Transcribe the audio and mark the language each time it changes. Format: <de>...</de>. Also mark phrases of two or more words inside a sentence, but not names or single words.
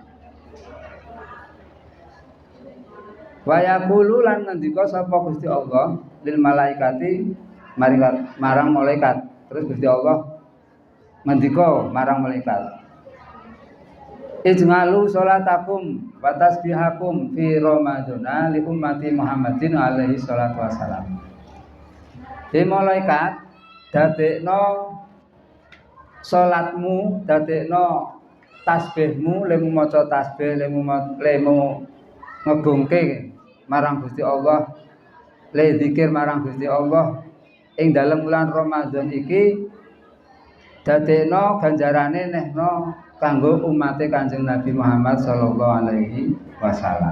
<ar>ويقول</ar> <jv>lan ngendika sapa Gusti Allah</jv> <ar>للملائكة</ar> <jv>marang malaikat. Terus Gusti Allah ngendika marang malaikat,</jv> <ar>اجعلوا صلاتكم وتسبيحكم في رمضان لأمة محمد عليه الصلاة والسلام.</ar> <jv>He malaikat, dadekno salatmu, dadekno tasbihmu, lemu maca tasbih, lemu ngegungke marang Gusti Allah, le zikir marang Gusti Allah ing dalem bulan Ramadan iki, dadekno ganjarane nehno kanggo umate Kanjeng Nabi Muhammad</jv> <ar>صلى الله عليه وسلم.</ar>